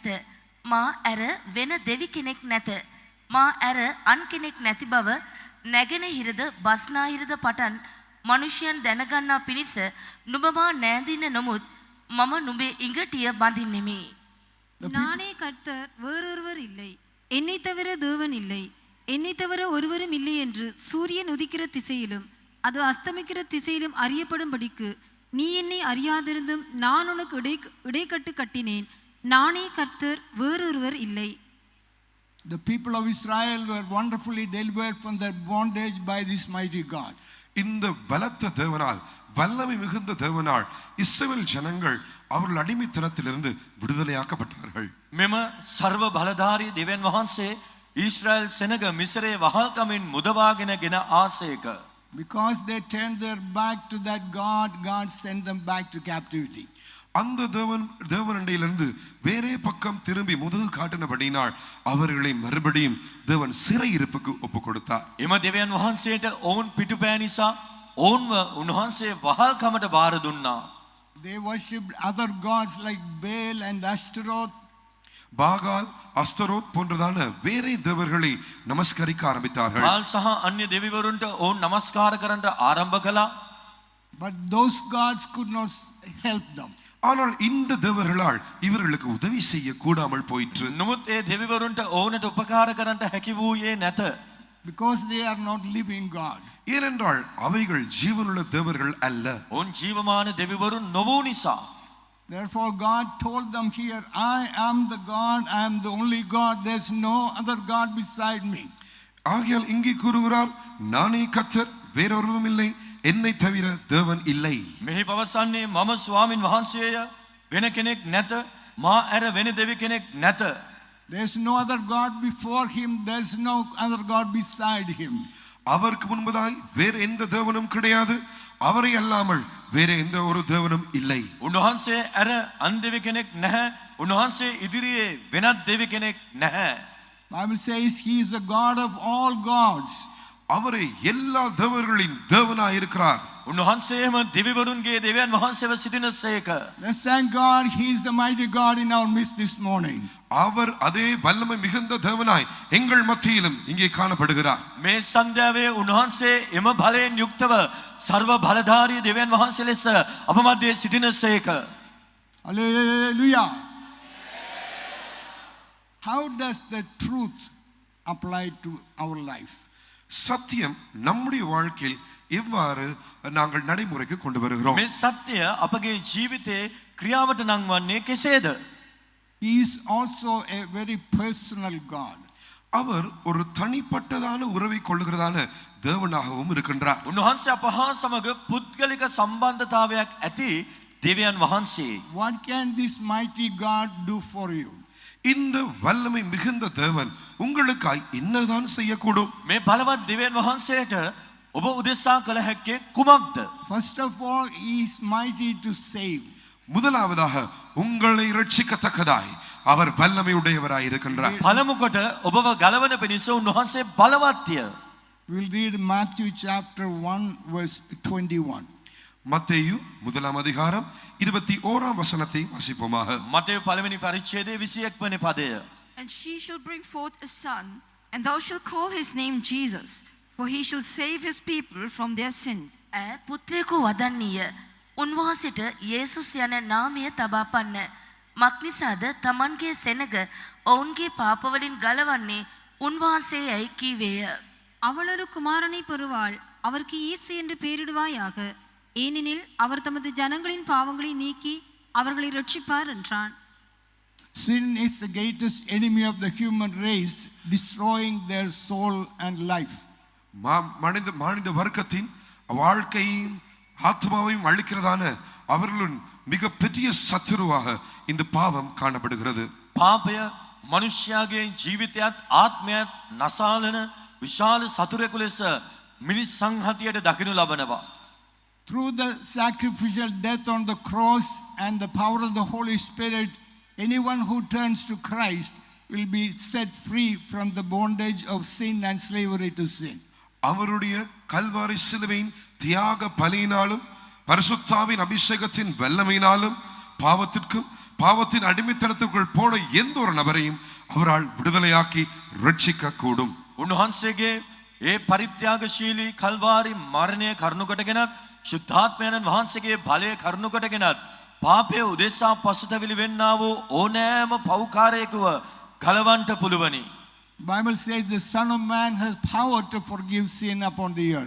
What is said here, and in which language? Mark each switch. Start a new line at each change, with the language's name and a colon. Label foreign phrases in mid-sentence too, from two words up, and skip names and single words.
Sinhala: මා ඇර වෙන දෙවි කෙනෙක් නැත. මා ඇර අන් කෙනෙක් නැති බව නැගෙනහිරද බස්නාහිරද පටන් මනුෂ්‍යයන් දැනගන්නා පිණිස නුඹ මා නෑඳින්න නොමුත් මම නුඹේ ඉඟටිය බඳින්නෙමි.
Tamil: நானே கர்த்தர் வேறொருவர் இல்லை, என்னை தவிர தேவன் இல்லை, என்னை தவிர ஒருவரும் இல்லை என்று சூரியன் உதிக்கிற திசையிலும் அது அஸ்தமிக்கிற திசையிலும் அறியப்படும்படிக்கு நீ என்னை அறியாதிருந்தும் நான் உனக்கு இடைக்கட்டு கட்டினேன். நானே கர்த்தர் வேறொருவர் இல்லை.
English: The people of Israel were wonderfully delivered from their bondage by this mighty God.
Tamil: இந்த பலத்த தேவனால், வல்லமை மிகுந்த தேவனால் இஸ்ரவேல் ஜனங்கள் அவர்கள் அடிமைத்தனத்திலிருந்து விடுதலையாக்கப்பட்டார்கள்.
Sinhala: මෙම සර්ව බලධාරී දෙවියන් වහන්සේ ඊශ්‍රායල් සෙනග මිස්රයේ වහල්කමින් මුදවාගෙන ගෙන ආසේක.
English: Because they turned their back to that God, God sent them back to captivity.
Tamil: அந்த தேவனண்டையிலிருந்து வேறே பக்கம் திரும்பி முதுகு காட்டினபடினால் அவர்களை மறுபடியும் தேவன் சிறையிருப்புக்கு ஒப்பு கொடுத்தார்.
Sinhala: එම දෙවියන් වහන්සේට ඔවුන් පිටුපෑ නිසා ඔවුන්ව උන්වහන්සේ වහල්කමට බාර දුන්නා.
English: They worshipped other gods like Baal and Ashtaroth.
Tamil: பாகால், அஸ்தரோத் போன்றதான வேறே தேவர்களை நமஸ்கரிக்க ஆரம்பித்தார்கள்.
Sinhala: බාල් සහ අන්‍ය දෙවිවරුන්ට ඔවුන් නමස්කාර කරන්නට ආරම්භ කළා.
English: But those gods could not help them.
Tamil: ஆனால் இந்த தேவர்களால் இவர்களுக்கு உதவி செய்ய கூடாமல் போயிற்று.
Sinhala: නමුත් ඒ දෙවිවරුන්ට ඔවුන්ට උපකාර කරන්නට හැකි වූයේ නැත.
English: Because they are not living God.
Tamil: ஏனென்றால் அவைகள் ஜீவனுள்ள தேவர்கள் அல்ல.
Sinhala: ඔවුන් ජීවමාන දෙවිවරුන් නොවූ නිසා.
English: Therefore God told them here, I am the God, I am the only God, there's no other God beside me.
Tamil: ஆகையால் இங்கே கூறுகிறார், நானே கர்த்தர், வேறொருவரும் இல்லை, என்னை தவிர தேவன் இல்லை.
Sinhala: මෙහි පවසන්නේ මම ස්වාමින් වහන්සේය, වෙන කෙනෙක් නැත, මා ඇර වෙන දෙවි කෙනෙක් නැත.
English: There's no other God before him, there's no other God beside him.
Tamil: அவருக்கு முன்பதாய் வேறு எந்த தேவனும் கிடையாது, அவரை அல்லாமல் வேறு எந்த ஒரு தேவனும் இல்லை.
Sinhala: උන්වහන්සේ ඇර අන් දෙවි කෙනෙක් නැහැ, උන්වහන්සේ ඉදිරියේ වෙනත් දෙවි කෙනෙක් නැහැ.
English: Bible says he is the God of all gods.
Tamil: அவரே எல்லா தேவர்களின் தேவனாய் இருக்கிறார்.
Sinhala: උන්වහන්සේම දෙවිවරුන්ගේ දෙවියන් වහන්සේව සිටිනසේක.
English: Let's thank God, he is the mighty God in our midst this morning.
Tamil: அவர் அதே வல்லமை மிகுந்த தேவனாய் எங்கள் மத்தியிலும் இங்கே காணப்படுகிறார்.
Sinhala: මේ සන්ධ්‍යාවේ උන්වහන්සේ එම බලයෙන් යුක්තව සර්ව බලධාරී දෙවියන් වහන්සේ ලෙස අප මැදේ සිටිනසේක.
English: Hallelujah. How does the truth apply to our life?
Tamil: சத்தியம் நம்முடைய வாழ்க்கையில் எவ்வாறு நாங்கள் நடைமுறைக்கு கொண்டு வருகிறோம்?
Sinhala: මේ සත්‍යය අපගේ ජීවිතේ ක්‍රියාවට නංවන්නේ කෙසේද?
English: He is also a very personal God.
Tamil: அவர் ஒரு தனிப்பட்டதான உறவை கொள்ளுகிறதான தேவனாகவும் இருக்கின்றார்.
Sinhala: උන්වහන්සේ අප හා සමග පුද්ගලික සම්බන්ධතාවයක් ඇති දෙවියන් වහන්සේ.
English: What can this mighty God do for you?
Tamil: இந்த வல்லமை மிகுந்த தேவன் உங்களுக்காய் என்னதான் செய்யக்கூடும்?
Sinhala: මේ බලවත් දෙවියන් වහන්සේට ඔබ උදෙසා කළ හැක්කේ කුමක්ද?
English: First of all, he is mighty to save.
Tamil: முதலாவதாக உங்களை ரட்சிக்கத்தக்கதாய் அவர் வல்லமை உடையவராய் இருக்கின்றார்.
Sinhala: පළමු කොට ඔබව ගලවන පිණිස උන්වහන්සේ බලවත්ය.
English: We'll read Matthew chapter 1 verse 21.
Tamil: மத்தேயு முதலாம் அதிகாரம் 21ஆம் வசனத்தை வாசிப்போமாக.
Sinhala: මතෙව් පළවෙනි පරිච්ඡේදයේ 21 වෙනි පදය.
English: And she shall bring forth a son, and thou shalt call his name Jesus, for he shall save his people from their sins.
Sinhala: පුත්‍රයෙකු වදන්නීය. උන්වහන්සේට යේසුස් යන නාමය තබා පන්න. මක්නිසාද තමන්ගේ සෙනග ඔවුන්ගේ පාපවලින් ගලවන්නේ උන්වහන්සේයයි කීවේය.
Tamil: அவள் ஒரு குமாரனை பெறுவாள், அவருக்கு இயேசு என்று பெயரிடுவாயாக. ஏனெனில் அவர் தமது ஜனங்களின் பாவங்களை நீக்கி அவர்களை ரட்சிப்பார் என்றான்.
English: Sin is the greatest enemy of the human race, destroying their soul and life.
Tamil: மானிட வர்க்கத்தின் வாழ்க்கையும் ஆத்மாவையும் அழிக்கிறதான அவர்களின் மிகப்பெரிய சத்துருவாக இந்த பாவம் காணப்படுகிறது.
Sinhala: පාපය මනුෂ්‍යයාගේ ජීවිතයත් ආත්මයත් නසාලන විශාල සතුරෙකු ලෙස මිනිස් සංහතියට දකිනු ලබනවා.
English: Through the sacrificial death on the cross and the power of the Holy Spirit, anyone who turns to Christ will be set free from the bondage of sin and slavery to sin.
Tamil: அவருடைய கல்வாரி சிலுவையின் தியாக பலியினாலும் பரிசுத்தாவின் அபிஷேகத்தின் வல்லமையினாலும் பாவத்தின் அடிமைத்தனத்துக்குள் போன எந்த ஒரு நபரையும் அவரால் விடுதலையாக்கி ரட்சிக்க கூடும்.
Sinhala: උන්වහන්සේගේ ඒ පරිත්‍යාගශීලී කල්වාරි මරණය කරුණු කොටගෙනත් ශුද්ධාත්මයන් වහන්සේගේ බලය කරුණු කොටගෙනත් පාපය උදෙසා පසුතැවිලි වෙන්නා වූ ඕනෑම පව්කාරයෙකුව ගලවන්නට පුළුවනි.
English: Bible says the Son of Man has power to forgive sin upon the earth.